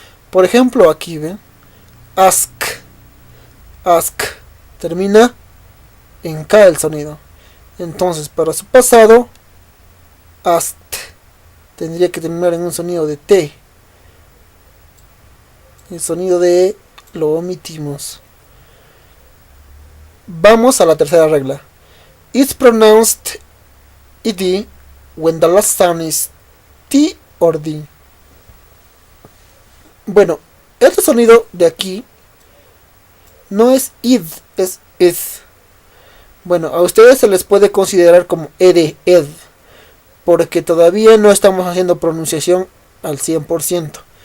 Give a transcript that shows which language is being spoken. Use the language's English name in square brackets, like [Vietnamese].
[Spanish] Por ejemplo, aquí ven, ask. Ask termina en K el sonido. Entonces, para su pasado, asked tendría que terminar en un sonido de T. El sonido de E lo omitimos. Vamos a la tercera regla. [English] It's pronounced ed when the last sound is T or D. [Spanish] Bueno, este sonido de aquí no es id, es id. Bueno, a ustedes se les puede considerar como ed, porque todavía no estamos haciendo pronunciación al 100%.